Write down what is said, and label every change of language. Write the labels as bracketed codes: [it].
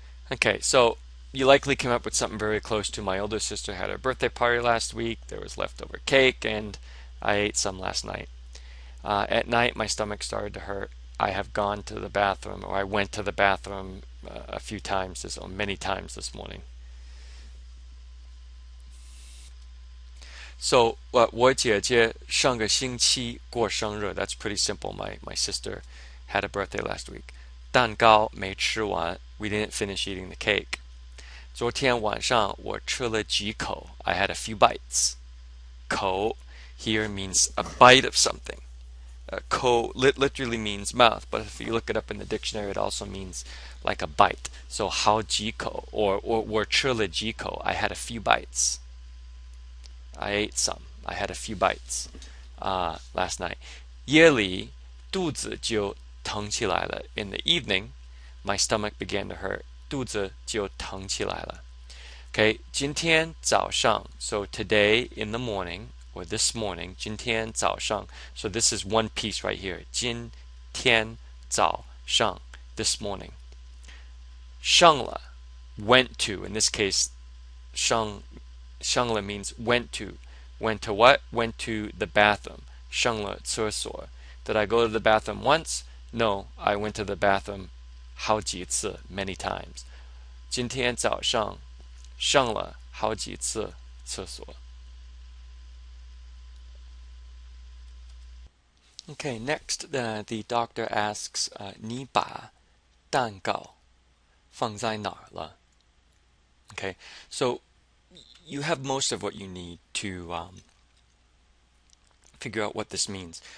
[en] Okay, so you likely came up with something very close to my older sister had her birthday party last week. There was leftover cake, and I ate some last night. At night, my stomach started to hurt. I have gone to the bathroom, or I went to the bathroom a few times, or many times this morning. [zh] So, 我姐姐上个星期过生日. [en] That's pretty simple. My sister had a birthday last week. [zh] 蛋糕没吃完. [en] We didn't finish eating the cake. [zh] 昨天晚上我吃了几口. [en] I had a few bites. 口 here means a bite of something. Ko literally means mouth, but if you look it up in the dictionary, it also means like a bite. [zh] So 好几口 or 我吃了几口. [en] I had a few bites. I ate some. I had a few bites last night. [zh] 夜里肚子就疼起来了. [en] In the evening, my stomach began to hurt. [zh] 肚子就疼起来了.Okay, 今天早上. [en] So today in the morning, or this morning, [zh] 今天早上. [en] So this is one piece right here. [zh] 今天早上, [en] this morning. 上了, went to. In this case, 上了means went to. Went to what? Went to the bathroom. [zh] 上了厕所. [en] Did I go to the bathroom once? No, I went to the bathroom [zh] 好几次, [en] many times. [zh] 今天早上上了好几次厕所. [en] Okay, next the doctor asks, [zh] 你把蛋糕放在哪儿了? [en] Okay, so you have most of what you need to figure out what this means.